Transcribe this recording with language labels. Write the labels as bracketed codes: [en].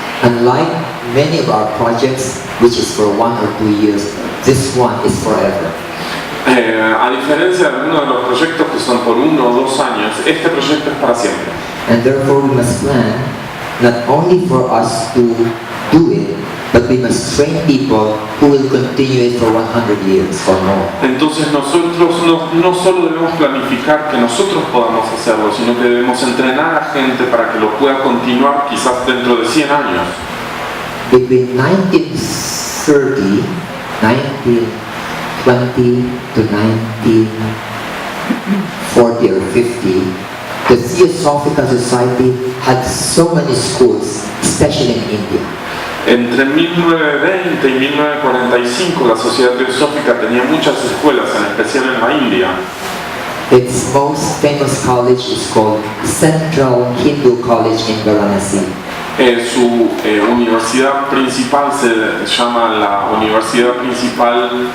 [en] Unlike many of our projects, which is for 1 or 2 years, this one is forever. [es] A diferencia de algunos de los proyectos que son por 1 o 2 años, este proyecto es para siempre. [en] And therefore we must plan not only for us to do it, but we must train people who will continue it for 100 years or more. [es] Entonces nosotros no solo debemos planificar que nosotros podamos hacerlo, sino que debemos entrenar a gente para que lo pueda continuar quizás dentro de 100 años. [en] Between 1930, 1920 to 1940 or 50, the Theosophical Society had so many schools, especially in India. [es] Entre 1920 y 1945 la Sociedad Teosófica tenía muchas escuelas, en especial en la India. [en] Its most famous college is called Central Hindu College in Varanasi. [es] Su universidad principal se llama la Universidad Principal